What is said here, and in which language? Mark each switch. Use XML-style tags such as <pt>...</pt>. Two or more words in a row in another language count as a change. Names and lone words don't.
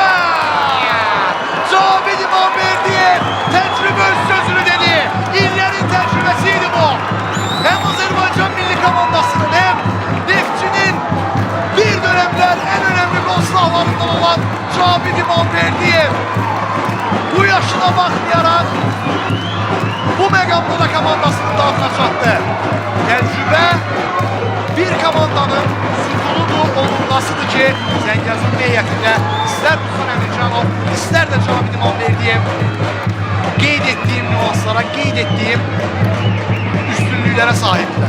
<tr>Cavid İmamverdiyev tecrübe sözünü dedi. İllerin tecrübesiydi bu. Hem Azerbaycan milli komandasının hem Neftçi'nin bir dönemler en önemli gol silahlarından olan Cavid İmamverdiyev bu yaşına bakmayarak bu Megambola komandasının dağıtına çattı.</tr> <az>iddiasıdır ki Zəngəzur heyətində istər Ruslan Əmircanov, istər də Cavid İmamverdiyev qeyd etdiyim nüanslara, qeyd etdiyim üstünlüklərə sahibdirlər.</az>